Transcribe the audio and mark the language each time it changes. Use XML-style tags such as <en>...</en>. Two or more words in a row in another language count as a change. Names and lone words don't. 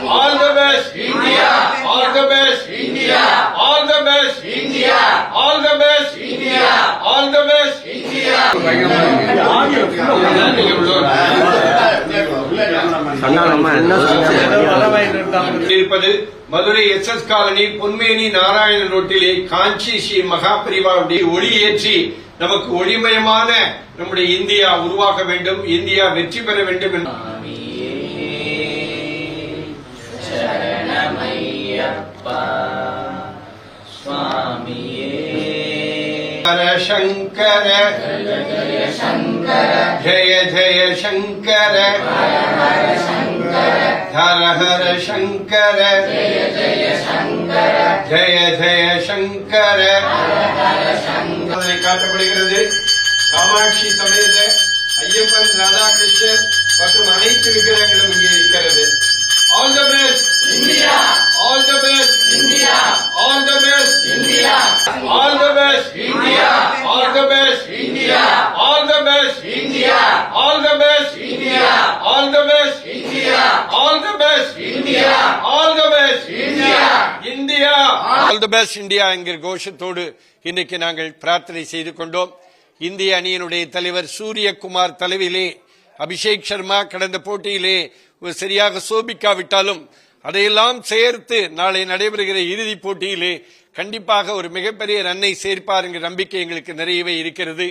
<en>All the best, India. All the best, India. All the best, India. All the best, India. All the best, India.</en> <ta>இருப்பது மதுரை SS காலனி பொன்மேனி நாராயணன் ரோட்டிலே காஞ்சி ஸ்ரீ மகாபரிவாவுடைய ஒளி ஏற்றி நமக்கு ஒளிமயமான நம்முடைய இந்தியா உருவாக வேண்டும், இந்தியா வெற்றி பெற வேண்டும் என்று शंकर</ta> <sa>जय जय शंकर हर हर शंकर जय जय शंकर காட்டப்படுகிறது.</sa> <ta>காமாட்சி சமேத ஐயப்பன், ராதாகிருஷ்ணர் மற்றும் அனைத்து விக்கிரகங்களும் இங்கே இருக்கிறது.</ta> <en>All the best, India. All the best, India. All the best, India. All the best, India. All the best, India. All the best, India. All the best, India. All the best, India. All the best, India. All the best, India. India. All the best, India</en> <ta>என்கிற கோஷத்தோடு இன்றைக்கு நாங்கள் பிரார்த்தனை செய்து கொண்டோம். இந்திய அணியினுடைய தலைவர் சூரியகுமார் தலைவிலே அபிஷேக் சர்மா கடந்த போட்டியிலே சரியாக சோபிக்காவிட்டாலும் அதையெல்லாம் சேர்த்து நாளை நடைபெறுகிற இறுதிப் போட்டியிலே கண்டிப்பாக ஒரு மிகப்பெரிய ரன்னை சேர்ப்பார் என்கிற நம்பிக்கை எங்களுக்கு நிறையவே இருக்கிறது.</ta>